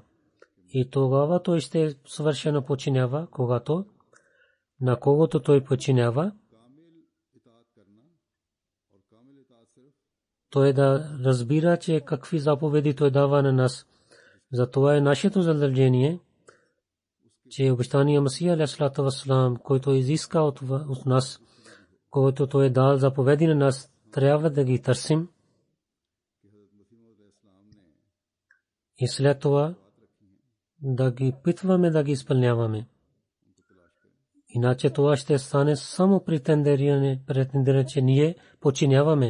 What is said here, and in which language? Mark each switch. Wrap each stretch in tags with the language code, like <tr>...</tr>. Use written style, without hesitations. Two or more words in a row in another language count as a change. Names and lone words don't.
<bg>И тогава той ще съвършено подчинява, когато на когото той подчинява, той да разбира, че какви заповеди той дава на нас. Затова е нашето задължение, че обещания Масия</bg> <ar>عليه الصلاة والسلام,</ar> <bg>който изиска от нас, който той е дал заповеди на нас, трябва да ги търсим. И след това да ги питваме да ги изпълняваме. Иначе това ще стане само претендиране, че ние подчиняваме.</bg>